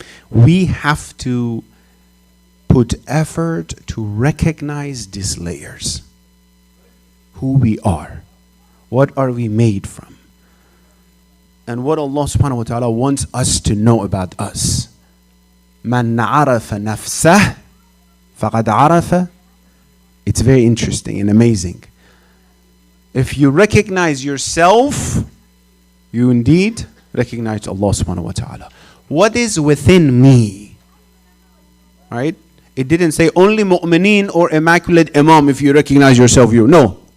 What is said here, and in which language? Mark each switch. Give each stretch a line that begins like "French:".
English: We have to put effort to recognize these layers. Who we are. What are we made from? And what Allah subhanahu wa ta'ala wants us to know about us.
Arabic: Man عرف نفسه فقد عرف.
English: It's very interesting and amazing. If you recognize yourself, you indeed recognize Allah subhanahu wa ta'ala. What is within me? Right? It didn't say only mu'mineen or immaculate imam. If you recognize yourself, no.